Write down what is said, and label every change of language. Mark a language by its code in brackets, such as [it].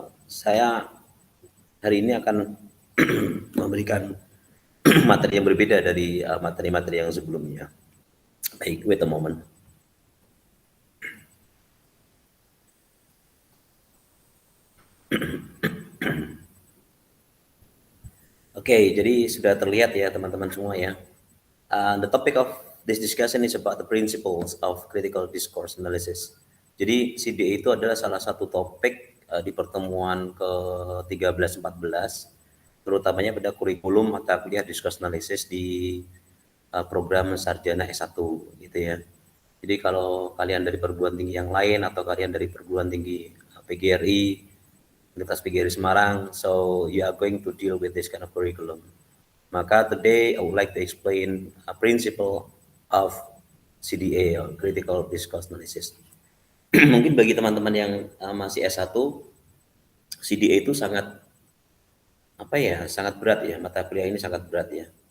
[id] Saya hari ini akan memberikan materi yang berbeda dari materi-materi yang sebelumnya. Baik, [en] wait a moment. [id] Oke, jadi sudah terlihat ya teman-teman semua ya. [en] The topic of this discussion is about the principles of critical discourse analysis. [id] Jadi CDA itu adalah salah satu topik di pertemuan ke-13-14, terutamanya pada kurikulum mata kuliah discourse analysis di program sarjana S1 gitu ya. Jadi kalau kalian dari perguruan tinggi yang lain atau kalian dari perguruan tinggi PGRI, Universitas PGRI Semarang, [en] so you are going to deal with this kind of curriculum. [id] Maka [en] today I would like to explain a principle of CDA or critical discourse analysis. [id] Mungkin bagi teman-teman yang masih S1, CDA itu sangat sangat berat ya, mata kuliah ini sangat berat ya.